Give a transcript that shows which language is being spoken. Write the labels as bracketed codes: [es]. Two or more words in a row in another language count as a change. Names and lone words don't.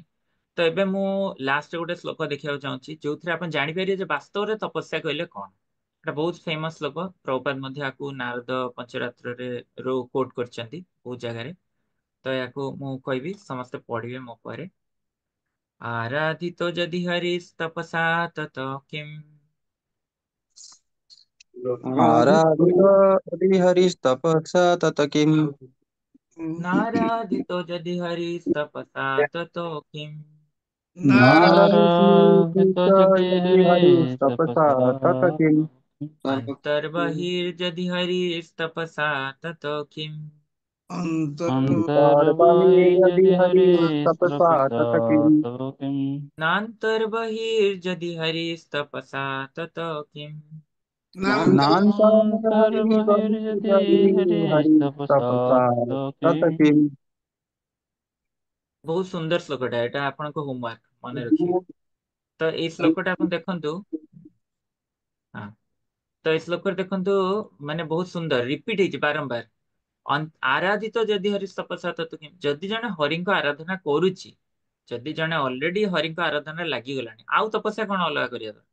[or] ତ ଏବେ ମୁଁ ଲାଷ୍ଟ ଗୋଟେ ଶ୍ଲୋକ ଦେଖିବାକୁ ଚାହୁଁଛି, ଯୋଉଥିରେ ଆପଣ ଜାଣିପାରିବେ ଯେ ବାସ୍ତବରେ ତପସ୍ୟା କହିଲେ କଣ। ଏଟା ବହୁତ ଫେମସ ଶ୍ଲୋକ, ପ୍ରଭୁପାଦ ମଧ୍ୟ ୟାକୁ ନାରଦ ପଞ୍ଚରାତ୍ରରେ କୋଟ କରିଛନ୍ତି ବହୁତ ଜାଗାରେ। ତ ୟାକୁ ମୁଁ କହିବି, ସମସ୍ତେ ପଢିବେ ମୋ ପରେ। [sa] ଆରାଧିତ ଯଦି ହରିସ୍ ତପସା ତତ କିମ୍, आराधितो यदि हरिस्तपसा तत किम्। नाराधितो यदि हरिस् तपसा ततो किम्, नाराधितो नारायणितो यदि यदि हरे हरिस्तपसा तपसा तत किम्। अन्तर्बहिर्यदि तपसा ततो किम्, अन्तर्बहिर्यदि अन्तर्बाहिर्यदि हरे हरिस्तपसा तपसा तत किम्। तव किम्। नान्तर्बहिर्यदि हरिस्तपसा ततो किम्, नान्तर्बहिर्यदि नान्तर्बहिर्यदि हरे तपसा हरिस्तपसा तव तत किम्। किम्। [or] ବହୁତ ସୁନ୍ଦର ଶ୍ଲୋକଟା, ଏଟା ଆପଣଙ୍କ ହୋମୱାର୍କ ମନେ ରଖିବେ। ତ ଏଇ ଶ୍ଲୋକଟା ଆପଣ ଦେଖନ୍ତୁ। ହଁ, ତ ଏଇ ଶ୍ଲୋକରେ ଦେଖନ୍ତୁ, ମାନେ ବହୁତ ସୁନ୍ଦର ରିପିଟ ହେଇଛି ବାରମ୍ବାର। [sa] ଆରାଧିତ ଯଦି ହରି ତପସା ତତ କିମ୍, [or] ଯଦି ଜଣେ ହରିଙ୍କ ଆରାଧନା କରୁଛି, ଯଦି ଜଣେ ଅଲରେଡି ହରିଙ୍କ ଆରାଧନା ଲାଗିଗଲାଣି, ଆଉ ତପସ୍ୟା କଣ ଅଲଗା କରିବା ଦରକାର?